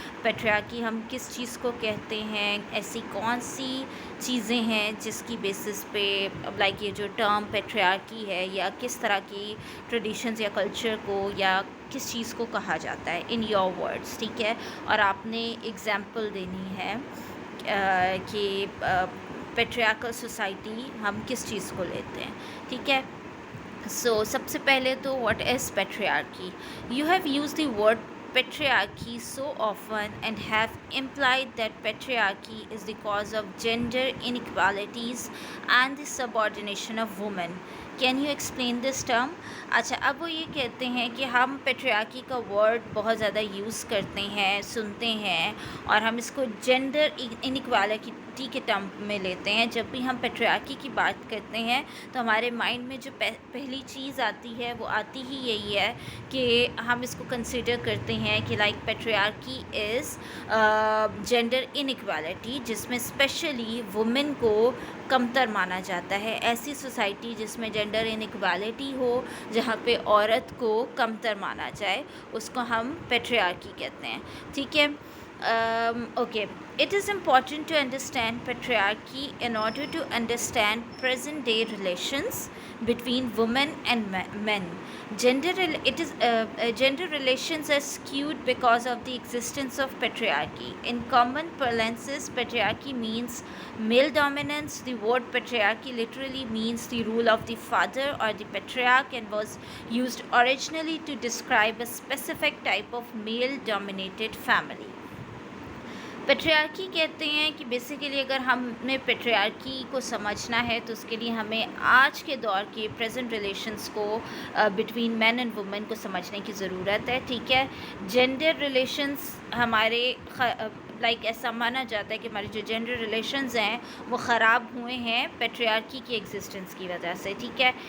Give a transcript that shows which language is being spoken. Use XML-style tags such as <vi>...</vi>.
<ur>Patriarchy ہم کس چیز کو کہتے ہیں، ایسی کون سی چیزیں ہیں جس کی بیسس پہ لائک یہ جو ٹرم پیٹریارکی ہے، یا کس طرح کی ٹریڈیشنز یا کلچر کو یا کس چیز کو کہا جاتا ہے</ur> <en>in your words,</en> <ur>ٹھیک ہے. اور آپ نے ایگزامپل دینی ہے کہ پیٹریارکل سوسائٹی ہم کس چیز کو لیتے ہیں، ٹھیک ہے. سو سب سے پہلے تو</ur> <en>What is patriarchy? You have use the word patriarchy so often and have implied that patriarchy is the cause of gender inequalities and the subordination of women. Can you explain this term?</en> <ur>اچھا، اب وہ یہ کہتے ہیں کہ ہم patriarchy کا word بہت زیادہ یوز کرتے ہیں، سنتے ہیں، اور ہم اس کو جینڈر انیکوالٹی کے ٹرم میں لیتے ہیں. جب بھی ہم پیٹریارکی کی بات کرتے ہیں تو ہمارے مائنڈ میں جو پہلی چیز آتی ہے وہ آتی ہی یہی ہے کہ ہم اس کو کنسیڈر کرتے ہیں کہ</ur> <en>like patriarchy is gender inequality,</en> <ur>جس میں اسپیشلی وومن کو کمتر مانا جاتا ہے. ایسی سوسائٹی جس میں جینڈر انیکوالٹی ہو، جہاں پہ عورت کو کمتر مانا جائے، اس کو ہم پیٹریارکی کہتے ہیں، ٹھیک ہے.</ur> <en>Okay, it is important to understand patriarchy in order to understand present day relations between women and men. Gender relations are skewed because of the existence of patriarchy. In common parlance, patriarchy means male dominance. The word patriarchy literally means the rule of the father or the patriarch, and was used originally to describe a specific type of male dominated family.</en> <ur>Patriarchy کہتے ہیں کہ basically اگر ہمیں patriarchy کو سمجھنا ہے تو اس کے لیے ہمیں آج کے دور کے پریزنٹ ریلیشنز کو</ur> <en>between men and women</en> <ur>کو سمجھنے کی ضرورت ہے، ٹھیک ہے. جینڈر ریلیشنز ہمارے لائک ایسا مانا جاتا ہے کہ ہمارے جو جینڈر ریلیشنز ہیں وہ خراب ہوئے ہیں پیٹریارکی کی ایگزسٹنس کی وجہ سے، ٹھیک ہے.</ur>